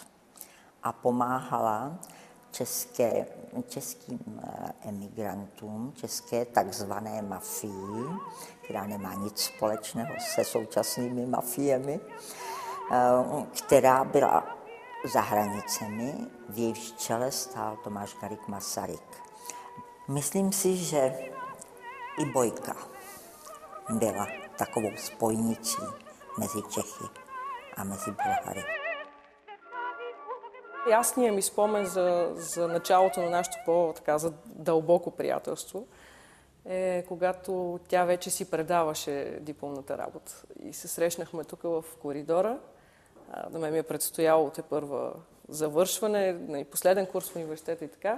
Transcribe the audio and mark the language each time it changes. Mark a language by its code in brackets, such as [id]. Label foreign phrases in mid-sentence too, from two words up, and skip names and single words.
[cs] A pomáhala českým emigrantům, české takzvané mafii, která nemá nic společného se současnými mafiemi, která byla za hranicemi, v jejíž čele stál Tomáš Garrigue Masaryk. Myslím si, že i Bojka byla takovou spojnicí mezi Čechy a mezi Bulhary. [bg] Ясният ми спомен за началото на нашето по-дълбоко приятелство е когато тя вече си предаваше дипломната работа. И се срещнахме тук в коридора. На мен ми е предстояло тепърва завършване, последен курс в университета и така.